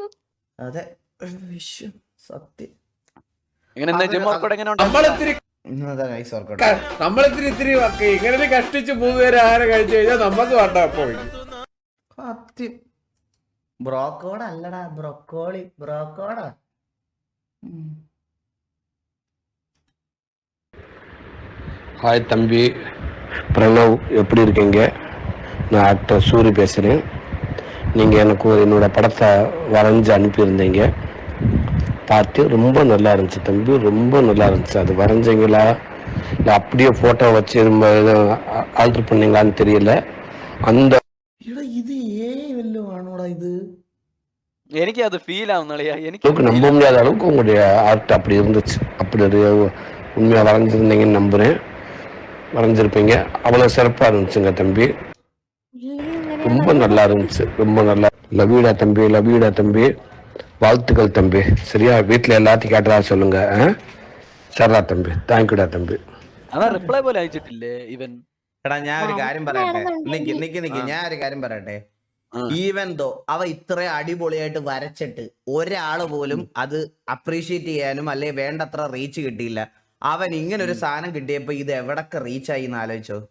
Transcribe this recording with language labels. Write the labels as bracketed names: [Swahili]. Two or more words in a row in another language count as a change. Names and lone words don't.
[Malayalam] അതെ സത്യം. നമ്മളിത്തിരി ഇങ്ങനെ കഷ്ടിച്ച് 3 പേര് ആഹാരം കഴിച്ചു കഴിഞ്ഞാൽ നമുക്ക് വേണ്ട. സത്യം. ബ്രോക്കോട അല്ലടാ, ബ്രോക്കോടാ. [Tamil] ஹாய் தம்பி பிரணவ், எப்படி இருக்கீங்க? நான் ஆக்டர் சூரி பேசுகிறேன். நீங்கள் எனக்கு என்னோட படத்தை வரைஞ்சி அனுப்பியிருந்தீங்க, பார்த்து ரொம்ப நல்லா இருந்துச்சு தம்பி, ரொம்ப நல்லா இருந்துச்சு. அது வரைஞ்சிங்களா இல்லை அப்படியே ஃபோட்டோ வச்சு ஆல்டர் பண்ணீங்களான்னு தெரியல. அந்த [Malayalam] ഇത് ആണോടാ ഇത് എനിക്ക് അത് ഫീൽ ആവുന്നളിയാ. എനിക്ക് [Tamil] நம்ப முடியாத அளவுக்கு உங்களுடைய ஆர்ட் அப்படி இருந்துச்சு. அப்படி உண்மையாக வரைஞ்சிருந்தீங்கன்னு நம்புகிறேன். வரைஞ்சிருப்பீங்க. அவ்வளவு சிறப்பா இருந்துச்சுங்க தம்பி, ரொம்ப நல்லா இருந்துச்சு, ரொம்ப நல்லா. லவ்யூடா தம்பி, வாழ்த்துக்கள் தம்பி. சரியா? வீட்டுல எல்லாத்தையும் கேட்டதா சொல்லுங்க. சரிடா தம்பி, தேங்க்யூடா தம்பி. [Malayalam] അതാ റിപ്ലൈ പോലെ അയച്ചിട്ടില്ലേ ഇവൻ? എടാ ഞാൻ ഒരു കാര്യം പറയട്ടെ, ഞാൻ ഒരു കാര്യം പറയട്ടെ. ഈവൻ ദോ അവ ഇത്ര അടിപൊളിയായിട്ട് വരച്ചിട്ട് ഒരാള് പോലും അത് അപ്രീഷിയേറ്റ് ചെയ്യാനും അല്ലെ വേണ്ടത്ര റീച്ച് കിട്ടിയില്ല. അവൻ ഇങ്ങനെ ഒരു സാധനം കിട്ടിയപ്പോ ഇത് എവിടൊക്കെ റീച്ച് ആയി എന്ന് ആലോചിച്ചോ.